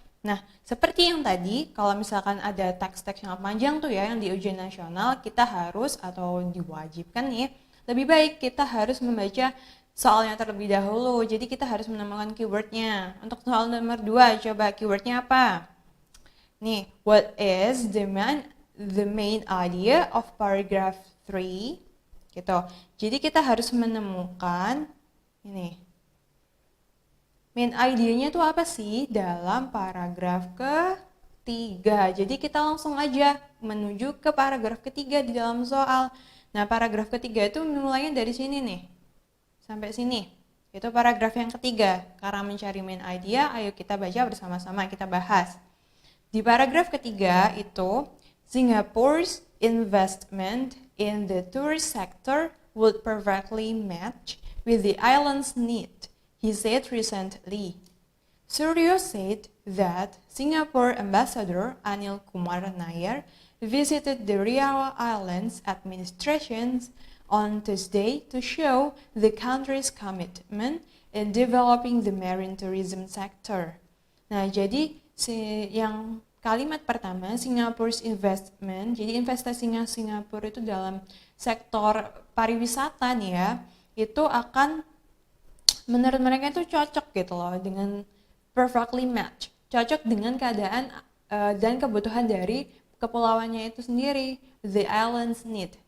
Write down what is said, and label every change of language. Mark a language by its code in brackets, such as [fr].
[id] Nah, seperti yang tadi, kalau misalkan ada teks-teks yang panjang tuh ya, yang di ujian nasional, kita harus atau diwajibkan nih, lebih baik kita harus membaca soalnya terlebih dahulu. Jadi kita harus menemukan keywordnya. Untuk soal nomor 2, coba keywordnya apa? Nih, [en] what is the main idea of paragraph 3? [id] Gitu. Jadi kita harus menemukan ini. Main idea-nya tuh apa sih dalam paragraf ketiga? Jadi kita langsung aja menuju ke paragraf ketiga di dalam soal. Nah, paragraf ketiga itu mulainya dari sini nih. Sampai sini. Itu paragraf yang ketiga. Karena mencari main idea, ayo kita baca bersama-sama, kita bahas. Di paragraf ketiga itu, [en] Singapore's investment in the tourist sector would perfectly match with the island's need, he said recently. Suryo said that Singapore Ambassador Anil Kumar Nair visited the Riau Islands administration on Tuesday to show the country's commitment in developing the marine tourism sector. [id] Nah, jadi yang kalimat pertama, [en] Singapore's investment, [id] jadi investasinya Singapura itu dalam sektor pariwisata nih ya, itu akan menurut mereka itu cocok gitu loh dengan [en] perfectly match, [id] cocok dengan keadaan dan kebutuhan dari kepulauannya itu sendiri, [en] the island's need.